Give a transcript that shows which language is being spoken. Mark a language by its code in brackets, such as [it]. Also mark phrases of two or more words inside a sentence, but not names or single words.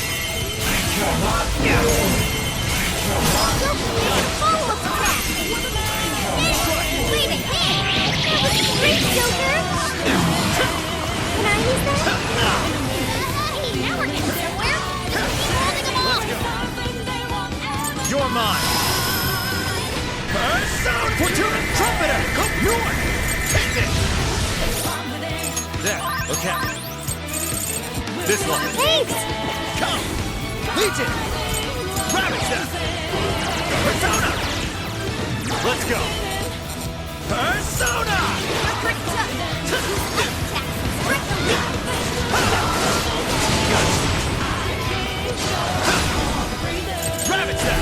[en] Follow-up attack! Wait a minute! That was great, Joker! Can I use that? Hey, now we're getting somewhere! Keep holding them off! You're mine! Persona! Fortuna! Trumpeter! Come north! Take this! There, okay. This one. Thanks! Come! Legion! Ravage them! Persona! Let's go! Persona! Ravage them!